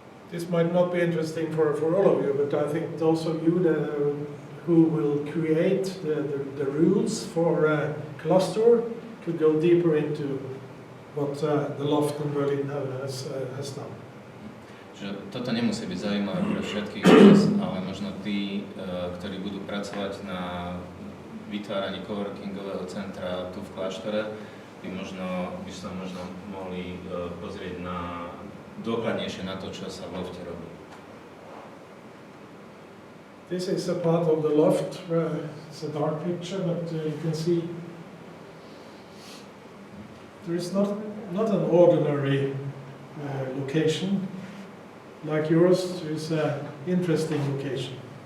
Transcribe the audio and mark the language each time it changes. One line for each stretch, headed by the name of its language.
English: This might not be interesting for all of you, but I think those of you who will create the rules for Kláštor could go deeper into what the LOFT in Berlin has done.
Slovak: Že toto nemusí byť zaujímavé pre všetkých, ale možno tí, ktorí budú pracovať na vytváraní coworkingového centra tu v Kláštore, by sa možno mohli pozrieť dôkladnejšie na to, čo sa v lofte robí.
English: This is a part of the loft. It's a dark picture, but you can see there is not an ordinary location like yours. There is an interesting location.